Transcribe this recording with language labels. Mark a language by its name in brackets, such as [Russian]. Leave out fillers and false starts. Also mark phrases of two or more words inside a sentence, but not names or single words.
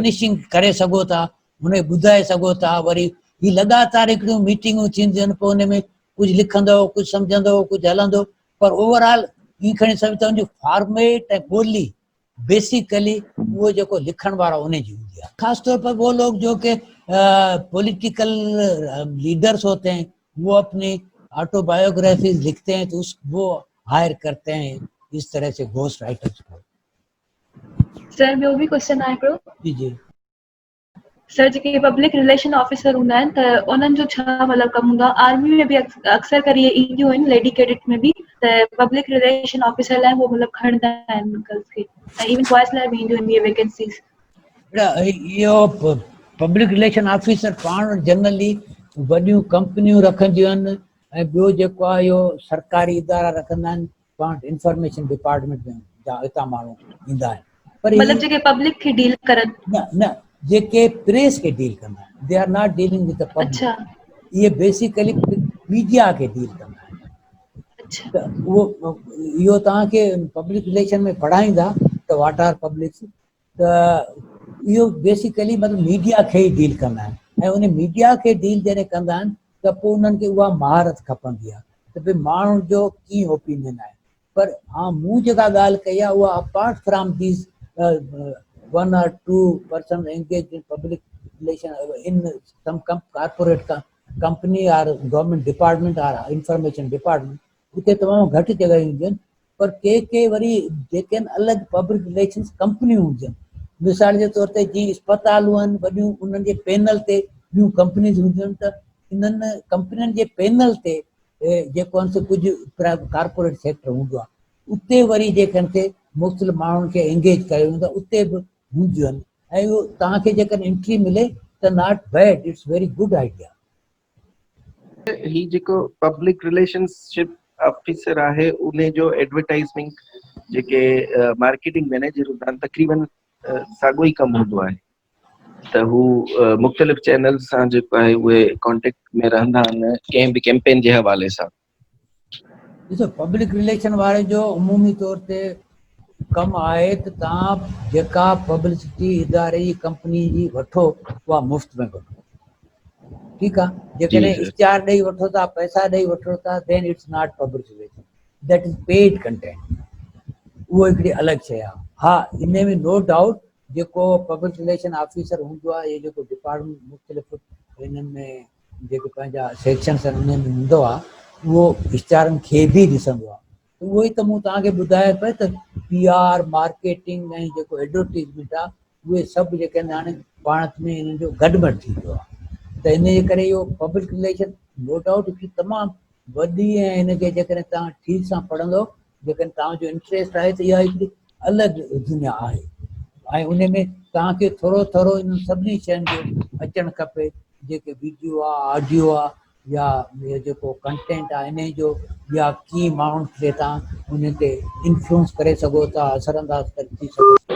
[Sindhi] फिनिशिंग करे सघो था, हुनखे ॿुधाए सघो था। वरी ही लॻातार हिकिड़ियूं मीटिंगूं थींदियूं आहिनि, पोइ हुन में कुझु लिखंदव, कुझु सम्झंदव, कुझु हलंदो, पर ओवरऑल ईअं खणी सम्झो त हुनजो फॉर्मेट ऐं ॿोली बेसिकली वो जेको लिखण वारा उनजी हूंदी आहे। [Urdu] خاص طور پر وہ لوگ جو کہ [English] political leaders [Urdu] ہوتے ہیں، وہ اپنی آٹوبائیوگرافیز لکھتے ہیں، تو وہ ہائر کرتے ہیں اس طرح سے [English] ghost writers [Urdu] کو. [Sindhi] सर ॿियो बि क्वेश्चन आहे हिकिड़ो। जी जी। सर जेके [English] public relation officer [Sindhi] हूंदा आहिनि त उन्हनि जो छा मतिलबु कमु हूंदो आहे? आर्मी में बि अक्सर करे ईंदियूं आहिनि, [English] lady cadet [Sindhi] में बि, त [English] public relation officer [Sindhi] लाइ उहो मतिलबु खणंदा आहिनि गर्ल्स खे, ऐं इवन बॉयज़ लाइ बि ईंदियूं आहिनि इहे वैकेंसीज़। इहो [English] public relation officer [Sindhi] पाण जनरली वॾियूं कंपनियूं रखंदियूं आहिनि, ऐं ॿियो जेको आहे इहो सरकारी इदारा रखंदा आहिनि, पाण [English] information department [Sindhi] में हितां माण्हू ईंदा आहिनि। पर ही मतिलबु जेके पब्लिक खे डील करनि। न न, जेके प्रेस खे डील कंदा आहिनि, [English] they are not dealing with the public. [Sindhi] अच्छा इहे बेसिकली मीडिया खे डील कंदा आहिनि। अच्छा। त उहो इहो तव्हांखे [English] public relation [Sindhi] में पढ़ाईंदा त [English] what are publics, [Sindhi] त इहो बेसिकली मतिलबु मीडिया खे ई डील कंदा आहिनि, ऐं उन मीडिया खे डील जॾहिं कंदा आहिनि त पोइ उन्हनि खे उहा महारत खपंदी आहे त भई माण्हुनि जो कीअं ओपिनियन आहे। पर हा, मूं जेका ॻाल्हि कई आहे उहा [English] apart from this 1 or 2% engaged in public relation in some corporate company or government department or information department, [Sindhi] उते तमामु घटि जॻहियूं हूंदियूं आहिनि। पर के वरी जेके आहिनि अलॻि [English] public relations [Sindhi] कंपनियूं हूंदियूं आहिनि, मिसाल जे तौर ते जीअं अस्पतालूं आहिनि वॾियूं, उन्हनि जे पैनल ते ॿियूं कंपनीज़ हूंदियूं आहिनि, त इन्हनि कंपनियुनि जे पैनल ते जेको आहे कुझु [English] corporate sector [Sindhi] हूंदो आहे, उते वरी जेकॾहिं मुख़्तलिफ़ माण्हुनि खे एंगेज कयो वेंदो, उते बि हूंदियूं आहिनि। ऐं उहो तव्हांखे जेकॾहिं एंट्री मिले त [English] not bad, it's very good idea. [Sindhi] ही जेको [English] public relationship officer [Sindhi] आहे, उन जो एडवर्टाइज़मेंट जेके [English] marketing manager [Sindhi] हूंदा आहिनि, तक़रीबन साॻियो ई कमु हूंदो आहे, त हू मुख़्तलिफ़ चैनल सां जेको आहे उहे कॉन्टेक्ट में रहंदा आहिनि कंहिं बि कैंपेन जे हवाले सां। ॾिसो, [English] public relation [Sindhi] वारे जो अमूमी तौर ते कमु आहे त तव्हां जेका पब्लिसिटी इदारे जी कंपनी जी वठो उहा मुफ़्त में वठो, ठीकु आहे। जी जेकॾहिं सर। इश्तिहार ॾेई वठो था, पैसा ॾेई वठो था, [English] then it's not public relation, that is paid content, [Sindhi] उहो हिकिड़ी अलॻि शइ आहे। हा, इन में [English] no doubt [Sindhi] जेको [English] public relation officer [Sindhi] हूंदो आहे, इहे जेको डिपार्टमेंट मुख़्तलिफ़ हिननि में जेके पंहिंजा सेक्शन्स आहिनि उन्हनि में हूंदो आहे, उहो इश्तिहारनि खे बि ॾिसंदो आहे। उहो ई त मूं तव्हांखे ॿुधायो पियो त [English] PR marketing [Sindhi] ऐं जेको एडवर्टीज़मेंट आहे, उहे सभु जेके आहिनि हाणे पाण में हिननि जो गॾिमॾि थी वियो आहे। त इन जे करे इहो [English] public relation no doubt [Sindhi] हिकिड़ी तमामु वॾी, ऐं हिनखे जेकॾहिं तव्हां ठीक सां पढ़ंदो, जेकॾहिं तव्हांजो इंट्रस्ट आहे, त इहा हिकिड़ी अलॻि दुनिया आहे। ऐं उन में तव्हांखे थोरो इन सभिनी शयुनि जो अचणु खपे, जेके वीडियो आहे, ऑडियो आहे, या इहो जेको कंटेंट आहे इन जो, या कीअं माण्हुनि खे तव्हां उन ते इन्फ्लुएंस करे सघो था, असरअंदाज़ थी सघो था।